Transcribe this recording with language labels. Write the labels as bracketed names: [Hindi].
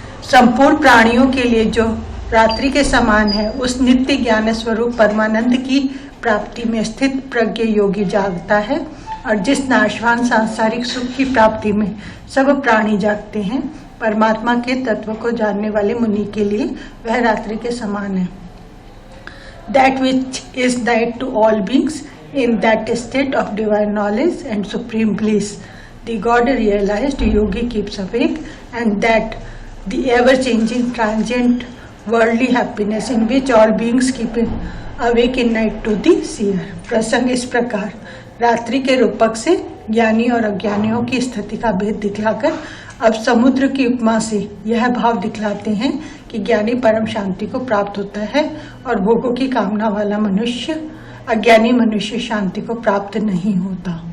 [Hindi] संपूर्ण प्राणियों के लिए जो रात्रि के समान है उस नित्य ज्ञान स्वरूप परमानंद की प्राप्ति में स्थित प्रज्ञ योगी जागता है, और जिस नाशवान सांसारिक सुख की प्राप्ति में सब प्राणी जागते हैं, परमात्मा के तत्व को जानने वाले मुनि के लिए वह रात्रि के समान है। [English] That which is night to all beings in that state of divine knowledge and supreme bliss, the God realized yogi keeps awake, and that the ever-changing transient worldly happiness in which all beings keep awake in night to the seer. [Hindi] प्रसंग इस प्रकार रात्रि के रूपक से ज्ञानी और अज्ञानियों की स्थिति का भेद दिखलाकर अब समुद्र की उपमा से यह भाव दिखलाते हैं कि ज्ञानी परम शांति को प्राप्त होता है और भोगों की कामना वाला मनुष्य अज्ञानी मनुष्य शांति को प्राप्त नहीं होता।